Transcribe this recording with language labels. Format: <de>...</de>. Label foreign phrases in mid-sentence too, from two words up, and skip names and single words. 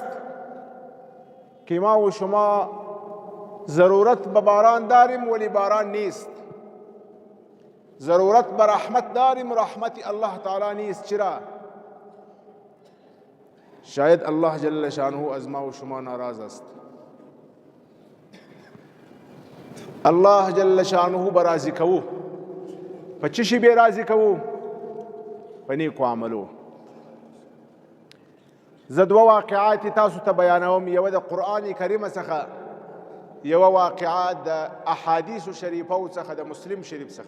<fa>که ما و شما ضرورت به باران داریم ولی باران نیست. ضرورت به رحمت داریم، رحمت الله تعالی نیست. چرا؟ شاید الله جل شانه از ما و شما ناراض است.</fa> <ps>الله جل شانه برازی کوو په چی شی به راضی کوو؟ په نیکو عملو. زه دوه واقعات تاسو ته بیانوم، یوه د قرآن کریم څخه، یوه واقعه د احادیث شریفو څخه د مسلم شریف څخه.</ps>